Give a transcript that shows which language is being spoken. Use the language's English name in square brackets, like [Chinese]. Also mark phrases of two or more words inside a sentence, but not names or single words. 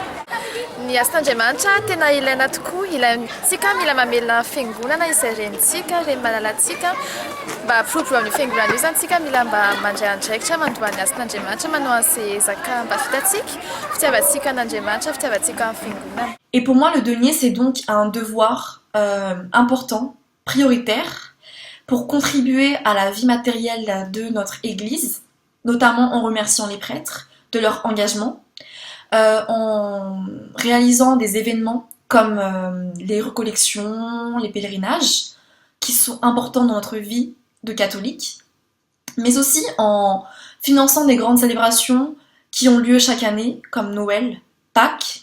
[Malagasy] Ny asin'Andriamanitra tena ilaina tokoa, ilaintsika mila mamelona fiangonana izay renitsika, reny malalatsika mba hampiroborobo amin'ny fiangonana io zany tsika mila mba mandray andraikitra mandoa ny asin'Andriamanitra manao an'izay ezaka mba vitatsika fitiavantsika an'Andriamanitra, fitiavantsika amin'ny fiangonana. [French] Et pour moi le denier c'est donc un devoir important, prioritaire, pour contribuer à la vie matérielle de notre église, notamment en remerciant les prêtres de leur engagement, en réalisant des événements comme les recollections, les pèlerinages, qui sont importants dans notre vie de catholique, mais aussi en finançant des grandes célébrations qui ont lieu chaque année, comme Noël, Pâques.